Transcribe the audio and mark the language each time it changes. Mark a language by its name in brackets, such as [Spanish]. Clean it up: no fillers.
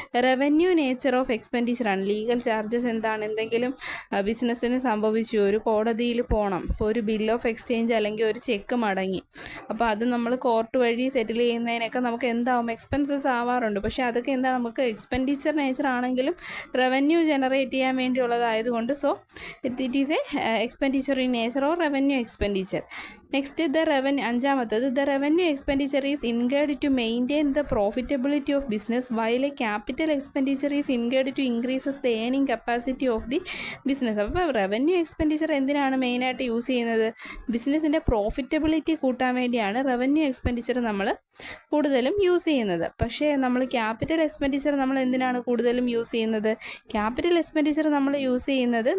[Malayalam] Revenue nature of എക്സ്പെൻഡിച്ചറാണ്. Legal charges എന്താണ്? എന്തെങ്കിലും ബിസിനസ്സിന് സംഭവിച്ചു, ഒരു കോടതിയിൽ പോകണം, ഇപ്പോൾ ഒരു ബിൽ ഓഫ് എക്സ്ചേഞ്ച് അല്ലെങ്കിൽ ഒരു ചെക്ക് മടങ്ങി, അപ്പോൾ അത് നമ്മൾ കോർട്ട് വഴി സെറ്റിൽ ചെയ്യുന്നതിനൊക്കെ നമുക്ക് എന്താവും? എക്സ്പെൻസസ് ആവാറുണ്ട്. പക്ഷേ അതൊക്കെ എന്താ? നമുക്ക് എക്സ്പെൻഡിച്ചർ നേച്ചർ ആണെങ്കിലും റവന്യൂ ജനറേറ്റ് ചെയ്യാൻ വേണ്ടിയുള്ളതായതുകൊണ്ട് so [English] it is a expenditure in nature or revenue expenditure. Next, [Malayalam] അഞ്ചാമത്തത് [English] the revenue expenditure is incurred to maintain the profitability of business, while a capital expenditure is incurred to increases the earning capacity of the business. [Malayalam] അപ്പോൾ revenue expenditure എന്തിനാണ് മെയിനായിട്ട് use ചെയ്യുന്നത്? ബിസിനസ്സിൻ്റെ profitability കൂട്ടാൻ വേണ്ടിയാണ് revenue expenditure നമ്മൾ കൂടുതലും use ചെയ്യുന്നത്. പക്ഷേ നമ്മൾ ക്യാപിറ്റൽ എക്സ്പെൻഡിച്ചർ നമ്മൾ എന്തിനാണ് കൂടുതലും യൂസ് ചെയ്യുന്നത്? ക്യാപിറ്റൽ എക്സ്പെൻഡിച്ചർ നമ്മൾ യൂസ് ചെയ്യുന്നത്